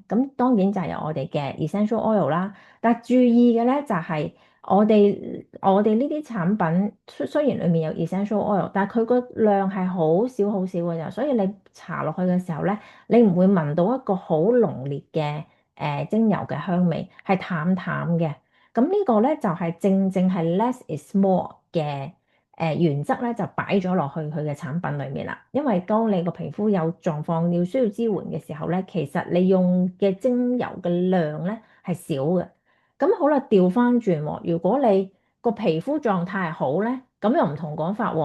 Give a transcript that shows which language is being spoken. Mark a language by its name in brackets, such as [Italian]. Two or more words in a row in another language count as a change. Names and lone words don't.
[Cantonese] 咁當然就係有我哋嘅 [English] essential oil [Cantonese] 啦。但係注意嘅咧就係我哋呢啲產品雖然裏面有 [English] essential oil， [Cantonese] 但係佢個量係好少好少嘅咋，所以你搽落去嘅時候咧，你唔會聞到一個好濃烈嘅精油嘅香味，係淡淡嘅。咁呢個咧就係正正係 [English] less is more [Cantonese] 嘅原則咧，就擺咗落去佢嘅產品裏面啦。因為當你個皮膚有狀況要需要支援嘅時候咧，其實你用嘅精油嘅量咧係少嘅。咁好啦，調翻轉喎，如果你個皮膚狀態好咧，咁又唔同講法喎。